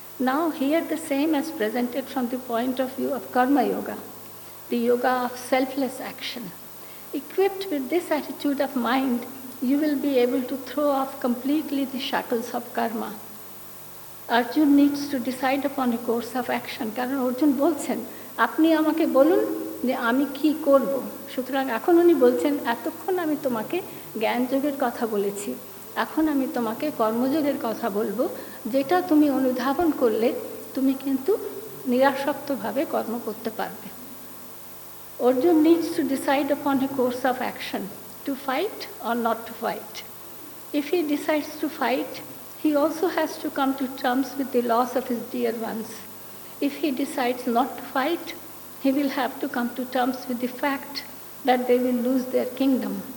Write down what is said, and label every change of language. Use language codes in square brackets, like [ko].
[en] Now here the same as presented from the point of view of Karma Yoga, the yoga of selfless action. Equipped with this attitude of mind, you will be able to throw off completely the shackles of karma. Arjun needs to decide upon a course of action. [bn] কারণ অর্জুন বলছেন, আপনি আমাকে বলুন যে আমি কি করব। সুতরাং এখন উনি বলছেন, এতক্ষণ আমি তোমাকে জ্ঞানযোগের কথা বলেছি, এখন আমি তোমাকে কর্মযোগের কথা বলবো, যেটা তুমি অনুধাবন করলে তুমি কিন্তু নিরাসক্তভাবে কর্ম করতে পারবে। [en] Arjun needs to decide upon a course of action, to fight or not to fight. If he decides to fight, he also has to come to terms with the loss of his dear ones. If he decides not to fight, he will have to come to terms with the fact that they will lose their kingdom.